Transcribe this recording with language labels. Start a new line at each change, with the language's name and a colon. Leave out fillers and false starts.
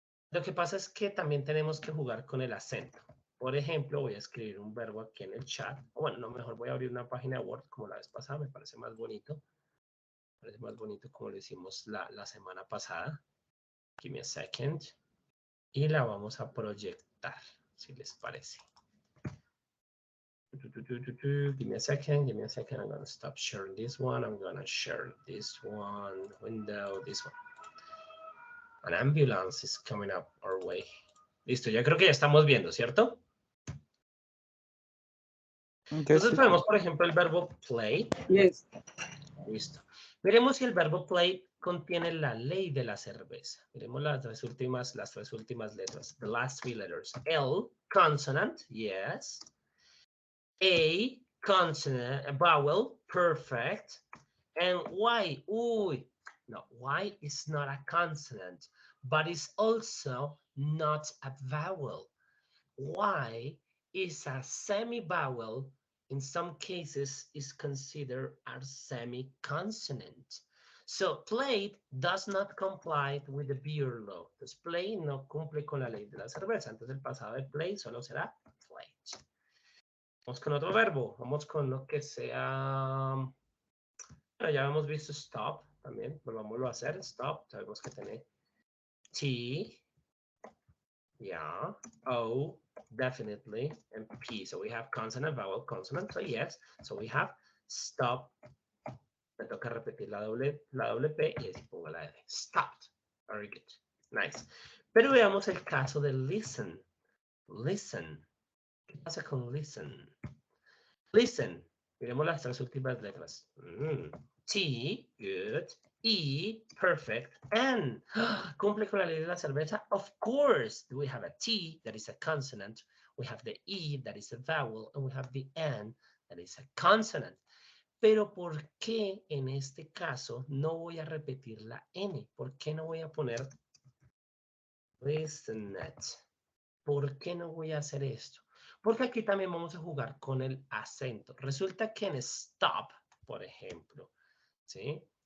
Spanish: Lo que pasa es que también tenemos que jugar con el acento. Por ejemplo, voy a escribir un verbo aquí en el chat. O bueno, no, mejor voy a abrir una página de Word como la vez pasada, me parece más bonito. Me parece más bonito como lo hicimos la semana pasada.
English: Give me a second.
Spanish: Y la vamos a proyectar, si les parece.
English: Give me a second, I'm going to stop sharing this one. I'm going to share this one, window, this one. An ambulance is coming up our way.
Spanish: Listo, ya creo que ya estamos viendo, ¿cierto? Entonces ponemos, por ejemplo, el verbo play.
English: Yes.
Spanish: Listo. Veremos si el verbo play contiene la ley de la cerveza. Veremos las tres últimas letras.
English: The last three letters. L, consonant, yes. A, consonant, a vowel, perfect. And Y, uy. No, Y is not a consonant, but it's also not a vowel. Y is a semi-vowel. In some cases is considered a semi-consonant. So played does not comply with the beer law.
Spanish: Entonces play no cumple con la ley de la cerveza. Entonces el pasado de play solo será played. Vamos con otro verbo. Vamos con lo que sea... Bueno, ya hemos visto stop también. Volvámoslo a hacer. Stop. Sabemos que tiene T. Yeah. O.
English: Definitely, and P. So we have consonant, vowel, consonant. So yes. So we have stop.
Spanish: Me toca repetir la doble P y así pongo la R.
English: Stopped. Very good. Nice.
Spanish: Pero veamos el caso de listen. Listen. ¿Qué pasa con listen? Listen. Miremos las tres últimas letras.
English: T, good. E, perfect.
Spanish: N, cumple con la ley de la cerveza.
English: Of course, we have a T that is a consonant. We have the E that is a vowel. And we have the N that is a consonant.
Spanish: Pero ¿por qué en este caso no voy a repetir la N? ¿Por qué no voy a poner listenet? ¿Por qué no voy a hacer esto? Porque aquí también vamos a jugar con el acento. Resulta que en stop, por ejemplo, ¿sí?